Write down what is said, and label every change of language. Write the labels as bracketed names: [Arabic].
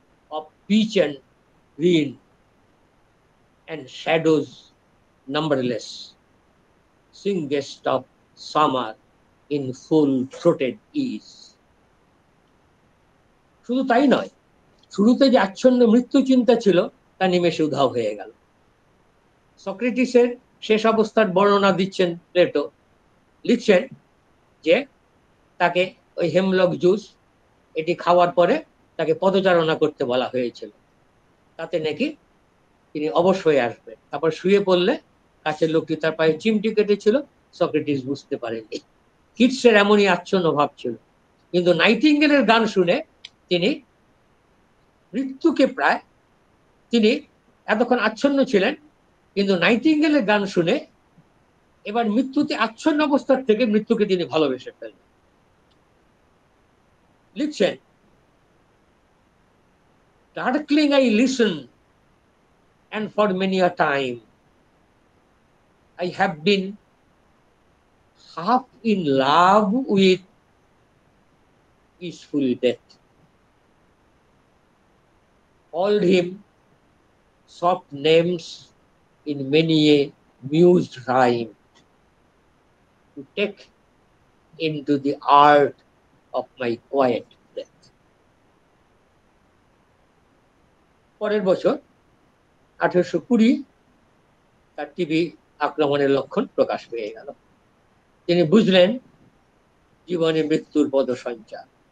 [English] of peach and green, and shadows numberless, singest of summer in full-throated ease." [Bangla] শুধু তাই নয়, শুরুতে যে আচ্ছন্ন মৃত্যু চিন্তা ছিল তা নিমেষে উধাও হয়ে গেল। সক্রেটিসের শেষ অবস্থার বর্ণনা দিচ্ছেন প্লেটো। লিখছেন যে তাকে ওই হেমলক জুস এটি খাওয়ার পরে তাকে পদচারণা করতে বলা হয়েছিল, তাতে নাকি তিনি অবশ হয়ে আসবেন। তারপর শুয়ে পড়লে কাছের লোকটি তার পায়ে চিমটি কেটেছিল, সক্রেটিস বুঝতে পারেননি। কিটসের এমনই আচ্ছন্ন ভাব ছিল। কিন্তু নাইটিঙ্গেলের গান শুনে তিনি মৃত্যুকে প্রায়, তিনি এতক্ষণ আচ্ছন্ন ছিলেন, কিন্তু নাইটিঙ্গেলের গান শুনে এবার মৃত্যুতে আচ্ছন্ন অবস্থার থেকে মৃত্যুকে তিনি ভালোবেসে ফেললেন। লিখছেন, [English] "Darkling I listen, and for many a time I have been half in love with peaceful death. Called him soft names in many a mused rhyme, to take into the art of my quiet breath." [Bangla] পরের বছর 1820 তার TB আক্রমণের লক্ষণ প্রকাশ পেয়ে গেল। তিনি বুঝলেন জীবনে মৃত্যুর পদসঞ্চার।